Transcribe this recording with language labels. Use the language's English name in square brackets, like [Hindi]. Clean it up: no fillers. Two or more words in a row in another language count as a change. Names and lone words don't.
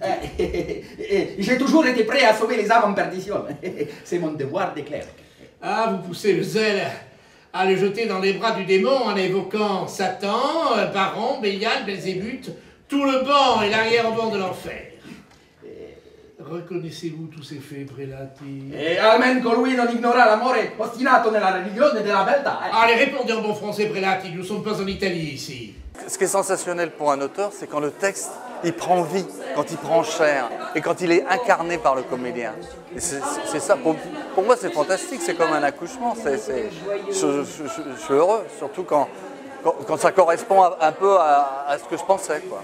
[French] J'ai toujours été prêt à sauver les âmes en perdition. C'est mon devoir de clerc. Ah, vous poussez le zèle à le jeter dans les bras du démon en évoquant Satan, Baron, Bélial, Belzébuth, tout le banc et l'arrière-ban de l'enfer. Reconnaissez-vous tous ces faits, prélati? [Italian] Almen colui non ignora l'amore ostinato nella religione della beltà. [French] Allez, répondez en bon français, prélati, nous ne sommes pas en Italie ici. Ce qui est sensationnel pour un auteur, c'est quand le texte, il prend vie, quand il prend chair, et quand il est incarné par le comédien. C'est ça, pour moi c'est fantastique, c'est comme un accouchement, je suis heureux, surtout quand ça correspond un peu à ce que je pensais, quoi.